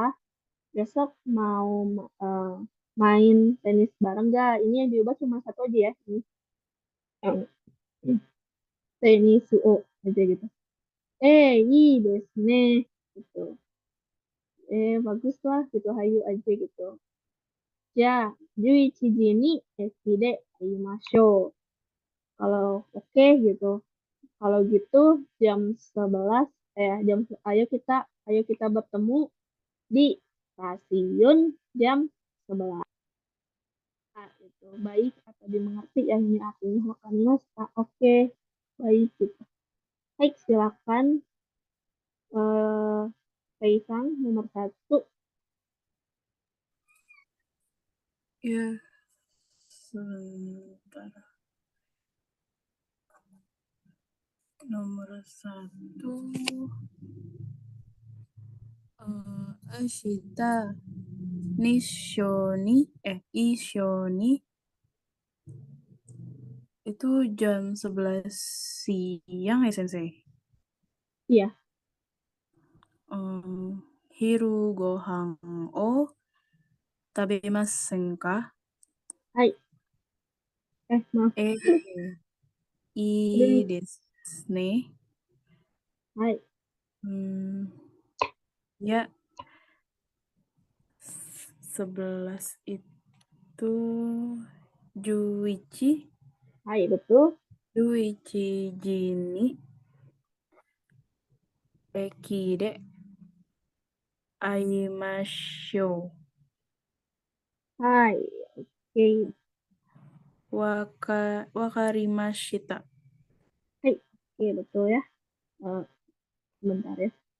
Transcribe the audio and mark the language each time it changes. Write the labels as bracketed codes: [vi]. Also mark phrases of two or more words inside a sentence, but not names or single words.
[id] Besok mau eh, main tenis bareng nggak? Ini yang diubah cuma satu aja ya. Ini yang tenis aja gitu. [ja] いいですね. Gitu. [id] Bagus lah gitu. Hayu aja gitu. [ja] じゃ、11時に駅で会いましょう. [id] Kalau oke gitu. Kalau gitu jam 11 ayo kita bertemu di stasiun jam 11. Itu baik atau dimengerti yang ini artinya makan mas. Oke, baik gitu. Baik, silakan Kaisang nomor 1. Ya, sebentar. Nomor 1. [ja] 明日一緒に [id] itu jam 11 siang ya, Sensei? Iya, [ja] 昼ご飯を食べませんか? hai. [id] Maaf. I Aduh, [ja] ですね. hai. [id] Ya, 11 itu Juichi, Hai, betul. [ja] 十一時に、駅で、会いましょう, [id] Hai, oke. [ja] Wakarimashita. Hai, [id] oke, betul ya. Eh, Sebentar ya.